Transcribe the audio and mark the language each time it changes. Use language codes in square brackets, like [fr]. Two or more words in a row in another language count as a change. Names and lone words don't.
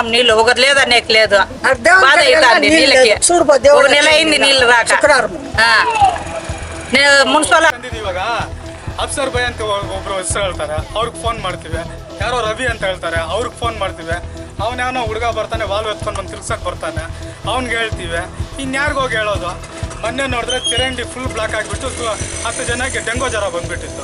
[te] నీళ్ళు ఒకరు లేదు అనేక లేదు. బాధ అవుతుంది నీళ్ళకి. ఒక నెల అయింది నీళ్ళు రాక. [kn] ಮುನ್ಸಿಪಲ್ ಇವಾಗ ಅಫ್ಸರ್ ಬೈ ಅಂತ ಒಬ್ರು ಹೆಸರು ಹೇಳ್ತಾರೆ, ಅವ್ರಿಗೆ ಫೋನ್ ಮಾಡ್ತೀವಿ. ಯಾರೋ ರವಿ ಅಂತ ಹೇಳ್ತಾರೆ, ಅವ್ರಿಗೆ ಫೋನ್ ಮಾಡ್ತೀವಿ. ಅವನ್ಯಾವನೋ ಹುಡುಗ ಬರ್ತಾನೆ, ವಾಲ್ವ್ ಎತ್ಕೊಂಡು ಬಂದು ತಿರ್ಸಕ್ಕೆ ಬರ್ತಾನೆ, ಅವ್ನಿಗೆ ಹೇಳ್ತೀವಿ. ಇನ್ಯಾರಿಗೋಗಿ ಹೇಳೋದು? ಮೊನ್ನೆ ನೋಡಿದ್ರೆ ಚರಂಡಿ [en] full block [kn] ಆಗಿಬಿಟ್ಟು 10 ಜನಕ್ಕೆ ಡೆಂಗೋ ಜ್ವರ ಬಂದುಬಿಟ್ಟಿತ್ತು.